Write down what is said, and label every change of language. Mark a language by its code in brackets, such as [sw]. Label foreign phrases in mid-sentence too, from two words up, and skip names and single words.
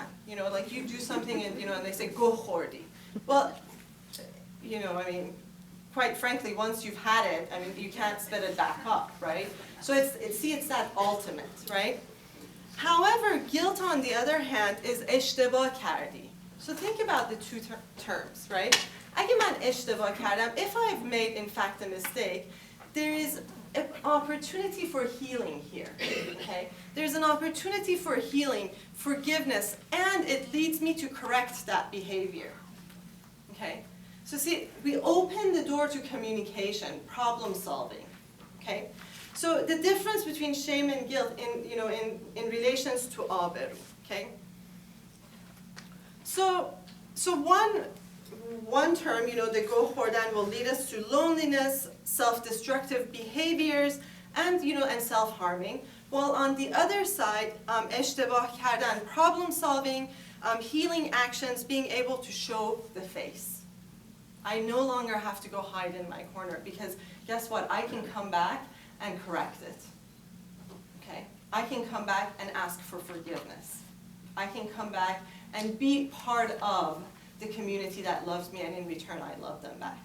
[en] You know, like you do something and, you know, and they say [fa] گه خوردی. [en] Well, you know, I mean, quite frankly, once you've had it, I mean, you can't spit it back up, right? So it's that ultimate, right? However, guilt, on the other hand, is [fa] اشتباه کردی. [en] So think about the two terms, right? [fa] اگه من اشتباه کردم, [en] if I've made in fact a mistake, there is an opportunity for healing here, okay? There's an opportunity for healing, forgiveness, and it leads me to correct that behavior, okay? So see, we open the door to communication, problem solving, okay? So the difference between shame and guilt in relations to Aberoo, okay? So one term, the [fa] گه خوردن [en] will lead us to loneliness, self-destructive behaviors, and self-harming. While on the other side, [fa] اشتباه کردن, [en] problem solving, healing actions, being able to show the face. I no longer have to go hide in my corner because guess what? I can come back and correct it. Okay? I can come back and ask for forgiveness. I can come back and be part of the community that loves me, and in return I love them back.